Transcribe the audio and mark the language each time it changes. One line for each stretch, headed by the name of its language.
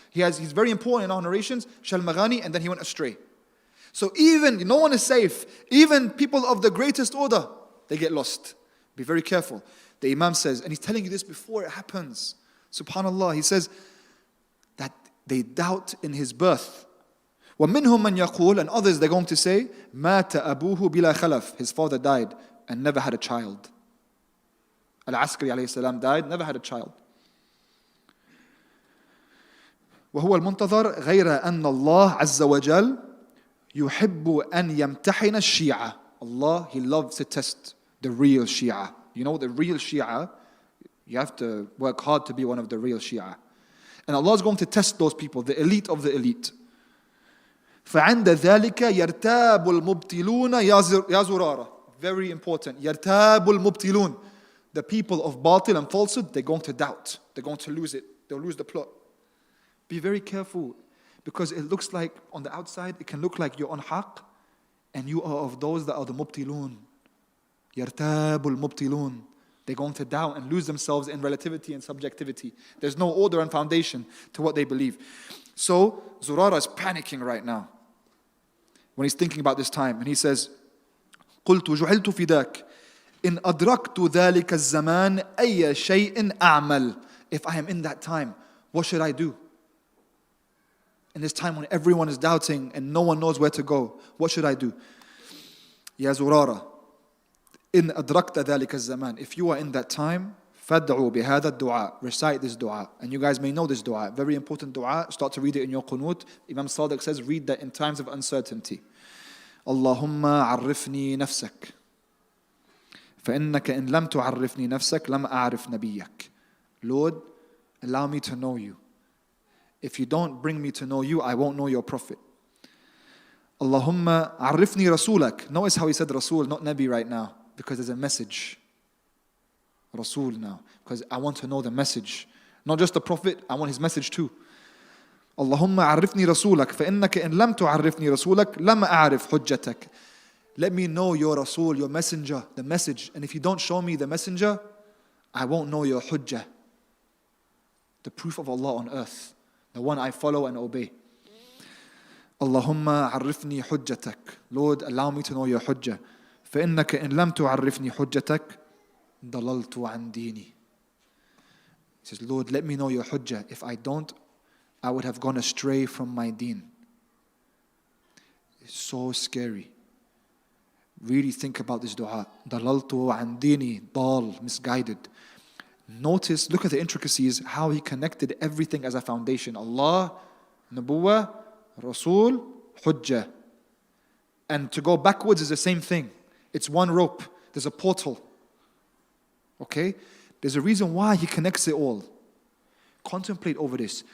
English: He's very important in our narrations, Shalmaghani, and then he went astray. So even, no one is safe. Even people of the greatest order, they get lost. Be very careful. The Imam says, and he's telling you this before it happens. Subhanallah, he says that they doubt in his birth.
Arabic: وَمِنْهُمْ مَنْ يَقُولُ,
English: and others they're going to say,
Arabic: مَاتَ أَبُوهُ بِلَا خَلَفٍ.
English: His father died and never had a child. Al-Askari alayhi salam died, never had a child.
Arabic: وهو المنتظر غير أن الله عز وجل يحب أن يمتحن الشيعة.
English: Allah, He loves to test the real Shia. You know, the real Shia, you have to work hard to be one of the real Shia. And Allah is going to test those people, the elite of the elite.
Arabic: فعند ذلك يرتاب المبطلون يا زرارة.
English: Very important.
Arabic: يرتاب المبطلون.
English: The people of batil and falsehood, they're going to doubt. They're going to lose it. They'll lose the plot. Be very careful, because it looks like on the outside, it can look like you're on haqq, and you are of those that are the mubtilun.
Arabic: يرتاب المبطلون.
English: They're going to doubt and lose themselves in relativity and subjectivity. There's no order and foundation to what they believe. So Zurara is panicking right now when he's thinking about this time, and he says,
Arabic: قلت جعلت فداك إن أدركت ذلك الزمان أي شيء أعمل.
English: If I am in that time, what should I do? In this time when everyone is doubting and no one knows where to go, what should I do?
Arabic: يا زرارة إن أدركت ذلك الزمان.
English: If you are in that time,
Arabic: فادعوا بهذا الدعاء.
English: Recite this dua. And you guys may know this dua. Very important dua. Start to read it in your qunut. Imam Sadiq says, read that in times of uncertainty.
Arabic: اللهم عرفني نفسك فإنك إن لم تعرفني نفسك لم أعرف نبيك.
English: Lord, allow me to know you. If you don't bring me to know you, I won't know your prophet.
Arabic: Allahumma arifni rasulak.
English: Notice how he said Rasul, not Nabi right now, because there's a message. Rasul now, because I want to know the message. Not just the Prophet, I want his message too.
Arabic: Allahumma arifni rasulak, فإنك إن لم تعرفني رسولك لما أعرف حجتك.
English: Let me know your Rasul, your messenger, the message. And if you don't show me the messenger, I won't know your hujjah. The proof of Allah on earth, the one I follow and obey.
Arabic: Allahumma arifni hujjatak.
English: Lord, allow me to know your hujjah.
Arabic: فإنك إن لم تعرفني حجتك ضللت عن ديني.
English: He says, Lord, let me know your hujjah. If I don't, I would have gone astray from my deen. It's so scary. Really think about this dua.
Arabic: ضللت عن ديني, dal,
English: misguided. Notice, look at the intricacies, how he connected everything as a foundation. Allah, Nabuwah, Rasul, Hujjah. And to go backwards is the same thing. It's one rope. There's a portal. Okay? There's a reason why he connects it all. Contemplate over this.